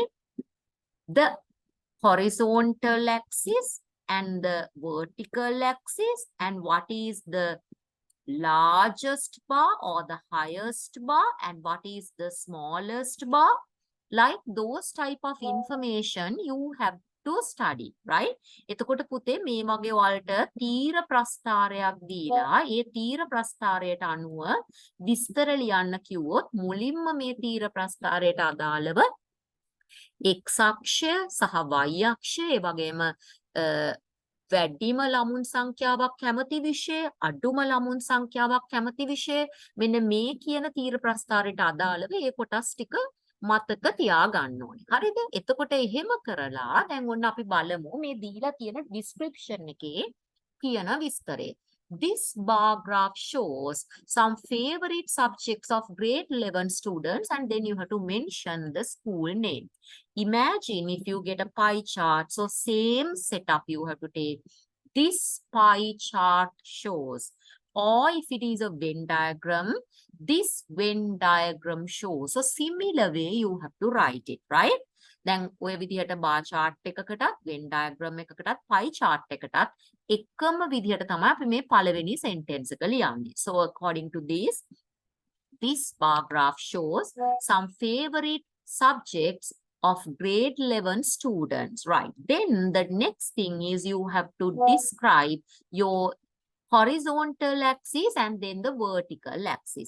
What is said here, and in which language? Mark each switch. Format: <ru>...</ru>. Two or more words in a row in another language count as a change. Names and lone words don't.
<en>The horizontal axis and the vertical axis, and what is the largest bar or the highest bar and what is the smallest bar. Like those type of information you have to study, right?</en> <si>එතකොට පුතේ මේ වගේ වලට තීර ප්‍රස්ථාරයක් දීලා ඒ තීර ප්‍රස්ථාරයට අනුව විස්තර ලියන්න කිව්වොත් මුලින්ම මේ තීර ප්‍රස්ථාරයට අදාළව X අක්ෂය සහ Y අක්ෂය ඒ වගේම වැඩිම ළමුන් සංඛ්‍යාවක් කැමති විෂය අඩුම ළමුන් සංඛ්‍යාවක් කැමති විෂය මෙන්න මේ කියන තීර ප්‍රස්ථාරයට අදාළව ඒ කොටස් ටික මතක තියාගන්න ඕනේ. හරිද? එතකොට එහෙම කරලා දැන් ඔන්න අපි බලමු මේ දීලා තියෙන description එකේ කියන විස්තරය.</si> <en>This bar graph shows some favorite subjects of grade 11 students and then you have to mention the school name. Imagine if you get a pie chart, so same setup you have to take. This pie chart shows, or if it is a Venn diagram, this Venn diagram shows. So similar way you have to write it, right?</en> <si>දැන් ඔය විදිහට</si> <en>bar chart</en> <si>එකකටත්</si> <en>Venn diagram</en> <si>එකකටත්</si> <en>pie chart</en> <si>එකටත් එකම විදිහට තමයි අපි මේ පළවෙනි sentence එක ලියන්නේ.</si> <en>So according to this bar graph shows some favorite subjects of grade 11 students, right? Then the next thing is you have to describe your horizontal axis and then the vertical axis.</en>